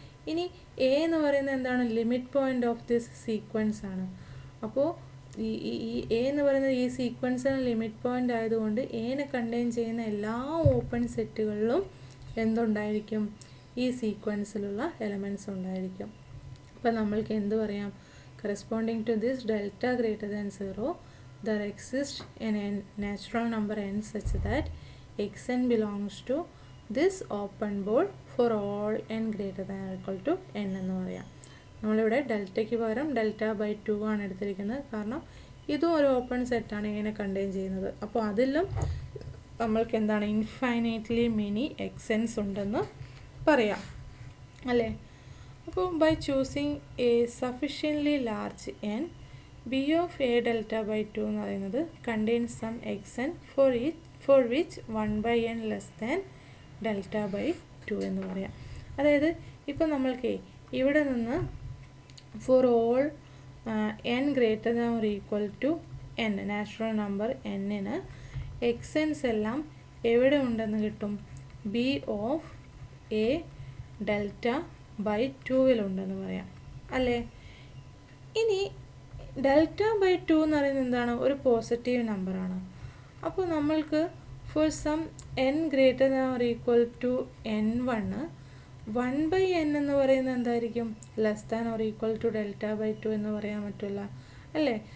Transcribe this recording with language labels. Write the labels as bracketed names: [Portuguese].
[Malayalam] ഇനി എ എന്ന് പറയുന്നത് എന്താണ്, limit point of this sequence ആണ്. അപ്പോൾ ഈ എ എന്ന് പറയുന്നത് ഈ സീക്വൻസിന് ലിമിറ്റ് പോയിൻ്റ് ആയതുകൊണ്ട് എനെ കണ്ടെയ്ൻ ചെയ്യുന്ന എല്ലാ ഓപ്പൺ സെറ്റുകളിലും എന്തുണ്ടായിരിക്കും, ഈ സീക്വൻസിലുള്ള എലമെൻറ്റ്സ് ഉണ്ടായിരിക്കും. അപ്പോൾ നമ്മൾക്ക് എന്ത് പറയാം, [English] corresponding to this delta greater than 0 there exists a natural number n such that xn belongs to this open board for all n greater than or equal to n [Malayalam] എന്ന് പറയാം. നമ്മളിവിടെ ഡെൽറ്റയ്ക്ക് പകരം ഡെൽറ്റ ബൈ 2 ആണ് എടുത്തിരിക്കുന്നത്. കാരണം ഇതും ഒരു open സെറ്റാണ് ഇങ്ങനെ കണ്ടെയ്ൻ ചെയ്യുന്നത്. അപ്പോൾ അതിലും നമ്മൾക്ക് എന്താണ്, ഇൻഫൈനൈറ്റ്ലി മെനി എക്സെൻസ് ഉണ്ടെന്ന് പറയാം അല്ലേ. [English] അപ്പോൾ by choosing a sufficiently large n b of a delta by 2 [Malayalam] എന്ന് പറയുന്നത് [English] contains some xn for which 1 by n less than delta by 2 [Malayalam] എന്ന് പറയാം. അതായത് ഇപ്പോൾ നമ്മൾക്ക് ഇവിടെ നിന്ന് for all n greater than or equal to n natural number n-ന് xn's എല്ലാം എവിടെ ഉണ്ടെന്ന് കിട്ടും, b of a delta by 2 ഉണ്ടെന്ന് പറയാം അല്ലേ. ഇനി ഡെൽറ്റ ബൈ 2 എന്ന് പറയുന്നത് എന്താണ്, ഒരു പോസിറ്റീവ് നമ്പറാണ്. അപ്പോൾ നമ്മൾക്ക് [English] for some n greater than or equal to n1 [Malayalam] 1/n എന്ന് പറയുന്നത് എന്തായിരിക്കും? [English] less than or equal to [Malayalam] Δ/2 എന്ന് പറയാൻ പറ്റില്ല അല്ലേ?